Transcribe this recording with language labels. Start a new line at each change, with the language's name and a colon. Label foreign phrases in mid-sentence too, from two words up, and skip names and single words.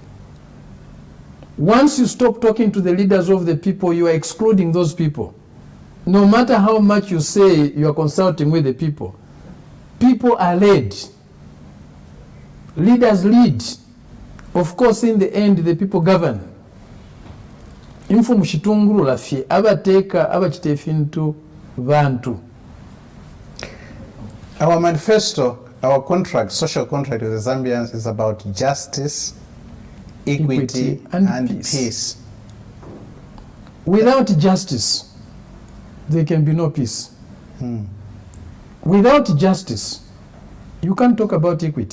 English: Once you stop talking to the leaders of the people, you are excluding those people. No matter how much you say you are consulting with the people, people are led. Leaders lead. Of course, in the end, the people govern.
Bemba: Info mushitunguru lafye abateka abachitefintu bantu.
English: Our manifesto, our contract, social contract with the Zambians is about justice, equity and peace. Without justice, there can be no peace. Without justice, you can't talk about equity.